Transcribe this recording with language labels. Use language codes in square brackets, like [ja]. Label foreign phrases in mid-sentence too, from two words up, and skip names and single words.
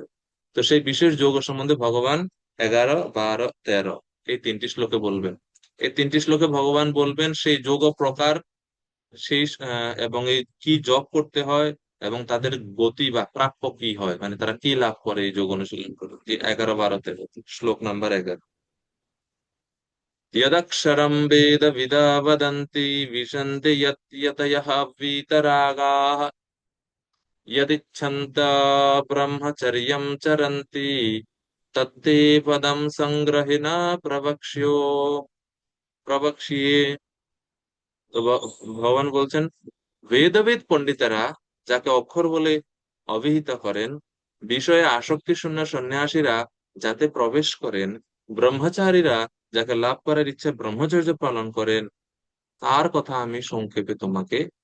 [bn] তো সেই বিশেষ যোগ সম্বন্ধে ভগবান 11, 12, 13 এই 3টি শ্লোকে বলবেন। এই 3টি শ্লোকে ভগবান বলবেন সেই যোগ প্রকার, সেই এবং এই কি জপ করতে হয়, এবং তাদের গতি বা প্রাপ্য কি হয়, মানে তারা কি লাভ করে এই যোগ অনুশীলন করে। 11, 12, 13 শ্লোক নাম্বার 11। [sa] यदक्षरं वेदविदा वदन्ति विशन्ति यतयः वीतरागाः यदिच्छन्ता ब्रह्मचर्यं चरन्ति तत्ते पदं संग्रहिणा प्रवक्ष्ये। [bn] তো ভগবান বলছেন বেদবিদ পণ্ডিতেরা যাকে অক্ষর বলে অভিহিত করেন, বিষয়ে আসক্তি শূন্য সন্ন্যাসীরা যাতে প্রবেশ করেন, ব্রহ্মচারীরা যাকে লাভ করার ইচ্ছে ব্রহ্মচর্য পালন করেন, তার কথা আমি সংক্ষেপে তোমাকে,